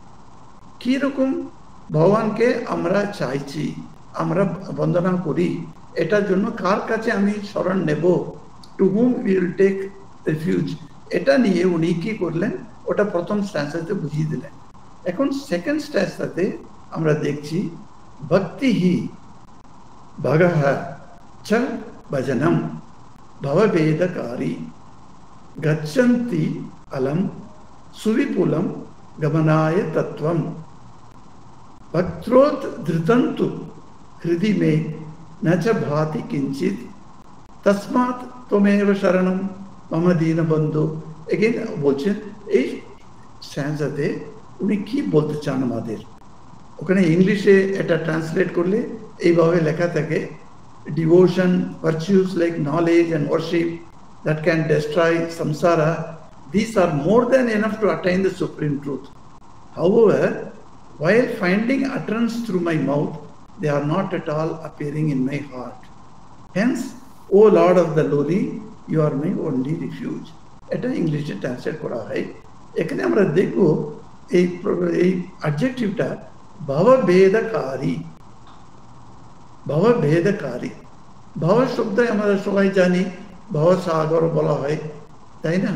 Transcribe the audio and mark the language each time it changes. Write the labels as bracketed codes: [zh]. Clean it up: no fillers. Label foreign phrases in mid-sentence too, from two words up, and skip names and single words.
[bn] কি রকম ভগবানকে আমরা চাইছি, আমরা বন্দনা করি, এটার জন্য কার কাছে আমি শরণ নেব, [en] to whom will take refuge, [bn] এটা নিয়ে উনি কি করলেন ওটা প্রথম স্ট্যান্সাতে বুঝিয়ে দিলেন। এখন সেকেন্ড স্ট্যান্সাতে আমরা দেখছি [sa] भक्ति हि भगह च भजनम भवभेदकारी गच्छन्ति अलम सुविपुलम गमनाय तत्वम भक्त्रोत धृतंतु हृदि में न च भाति किंचित तस्मात् त्वमेव शरणम मम दीन बंधु। [bn] এগেইন বলছেন এই স্ট্যান্জাতে উনি কি বলতে চান আমাদের, ওখানে ইংলিশে এটা ট্রান্সলেট করলে এইভাবে লেখা থাকে, [en] devotion virtues like knowledge and worship that can destroy samsara, these are more than enough to attain the supreme truth. However, while finding utterance through my mouth, they are not at all appearing in my heart. Hence, O Lord of the lowly, you are my only refuge. [bn] এটা [en] English translate [bn] করা হয়। এখানে আমরা দেখব এই অ্যাডজেক্টিভটা ভবভেদকারী। ভবভেদকারী, ভব শব্দ আমরা সবাই জানি, ভবসাগর বলা হয়, তাই না?